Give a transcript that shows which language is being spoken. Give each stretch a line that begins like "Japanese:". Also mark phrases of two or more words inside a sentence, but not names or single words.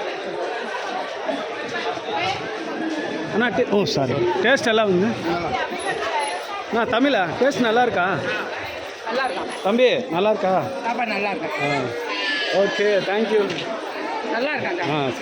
Telugu: అన్నా సారీ టేస్ట్ ఎలా ఉంది నా తమిళ టేస్ట్
Tamil: நல்லா இருக்கா தம்பி நல்லா இருக்கா
English: okay thank you
Tamil: நல்லா இருக்கா